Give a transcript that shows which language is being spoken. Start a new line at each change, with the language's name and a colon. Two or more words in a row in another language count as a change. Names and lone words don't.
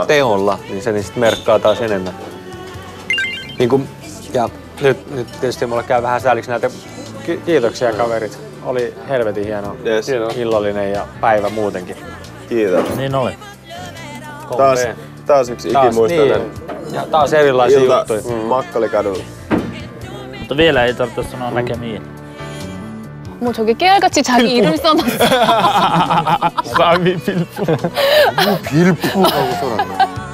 Finnish: teolla, niin se sitten merkkaa taas enemmän. Ja nyt tietysti mulla käy vähän sääliksi näitä kiitoksia kaverit. Oli helvetin hieno illallinen ja päivä muutenkin. Kiitos. Niin oli. Taas yksi ikimuistoinen Ja taas erilaisia ilta juttuja. Makkalikadulla. Mutta vielä ei tarvitse sanoa näkemiin.
Korean: 뭐 저게 깨알같이 자기 이름 써놨어. Sami Vilppu. 빌푸라고 써놨네.